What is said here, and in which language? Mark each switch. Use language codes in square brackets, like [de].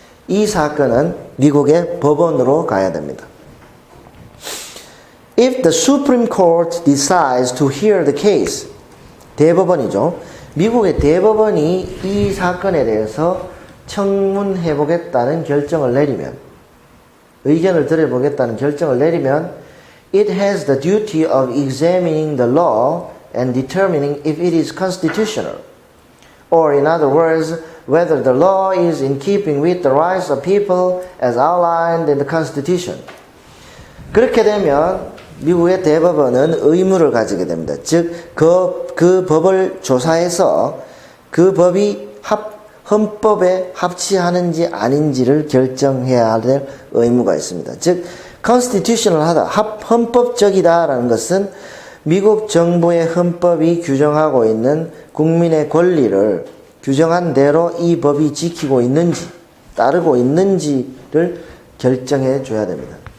[ko] 이 사건은 미국의 법원으로 가야 됩니다. [en] If the Supreme Court decides to hear the case, [ko] 대법원이죠. 미국의 대법원이 이 사건에 대해서 청문해보겠다는 결정을 내리면, [en] 의견을 들어보겠다는 결정을 내리면, it has the duty of examining the law and determining if it is constitutional. Or in other words, whether the law is in keeping with the rights of people as outlined in the Constitution. [ko] 그렇게 되면 미국의 대법원은 의무를 가지게 됩니다. 즉, 그 법을 조사해서 그 법이 헌법에 합치하는지 아닌지를 결정해야 될 의무가 있습니다. 즉, constitutional하다, 헌법적이다라는 것은 미국 정부의 헌법이 규정하고 있는 국민의 권리를 규정한 대로 이 법이 지키고 있는지, 따르고 있는지를 결정해 줘야 됩니다.